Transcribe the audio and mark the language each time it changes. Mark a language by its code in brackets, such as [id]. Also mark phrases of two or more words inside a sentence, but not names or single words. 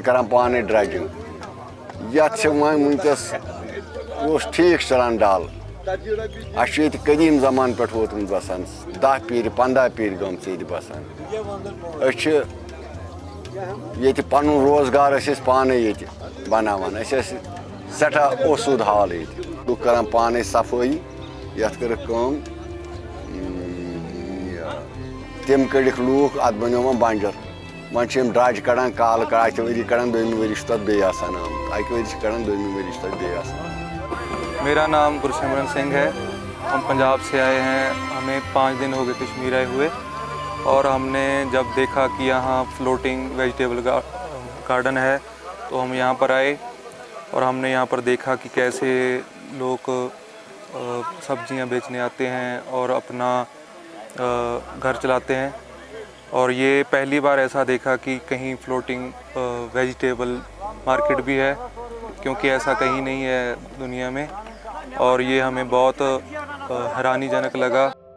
[ks] کَران پانَے ڈرٛجِنٛگ یَتھ چھِ وۄنۍ وٕنۍکٮ۪س یہِ اوس ٹھیٖک چلان ڈل اَسہِ چھُ ییٚتہِ قدیٖم زمانہٕ پٮ۪ٹھ ووتمُت بسان 10 پیٖرِ 15 پیٖرِ گٔمژٕ ییٚتہِ بسان أسۍ چھِ ییٚتہِ پَنُن روزگار ٲسۍ أسۍ پانَے ییٚتہِ بناوان أسۍ ٲسۍ سٮ۪ٹھاہ اوسوٗد حال ییٚتہِ لُکھ کَران پانَے صفٲیی یَتھ کٔرٕکھ کٲم تِم کٔڑِکھ لوٗکھ اَتھ بَنیو وۄنۍ بنٛجر وۄنۍ چھِ یِم ڈرٛج کَڑان کالہٕ اَکہِ ؤری کَڑان 2مہِ ؤری چھُ تَتھ بیٚیہِ آسان آمُت اَکہِ ؤری چھِ کَڑان 2مہِ ؤری چھُ تَتھ بیٚیہِ آسان [ur] میرا نام گرسمرن سنگھ ہے ہم پنجاب سے آئے ہیں ہمیں 5 دن ہو گئے کشمیر آئے ہوئے اور ہم نے جب دیکھا کہ یہاں [en] floating vegetable garden [ur] ہے تو ہم یہاں پر آئے اور ہم نے یہاں پر دیکھا کہ کیسے لوگ سبزیاں بیچنے آتے ہیں اور اپنا گھر چلاتے ہیں اور یہ پہلی بار ایسا دیکھا کہ کہیں [en] floating vegetable market [ur] بھی ہے کیونکہ ایسا کہیں نہیں ہے دنیا میں اور یہ ہمیں بہت حیرانی جنک لگا۔